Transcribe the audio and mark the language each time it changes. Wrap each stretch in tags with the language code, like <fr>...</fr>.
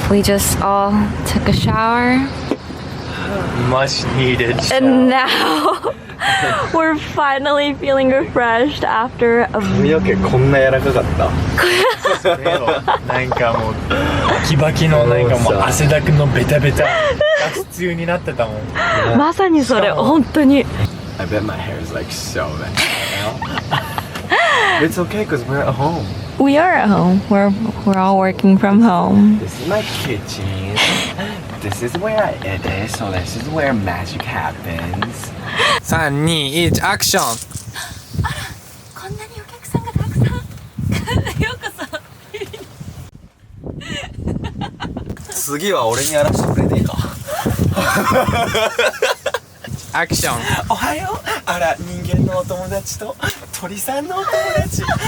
<en>We just all took a shower. Much needed. And now we're finally feeling refreshed after a</en> <ja>髪の毛こんな柔らかかった。なんかもうバキバキのなんかもう汗だくのベタベタが普通になってたもん。まさにそれ本当に。</ja> <en>I bet my hair is like so bad. It's okay because we're at home. We are at home. We're all working from home. This is my kitchen. This is where I edit. So this is where magic happens.</en> <ja>3、2、1、アクション。こんなにお客さんがたくさんようこそ。次は俺にやらせてくれねえか。アクション。おはよう。あら、人間のお友達と鳥さんのお友達。</ja>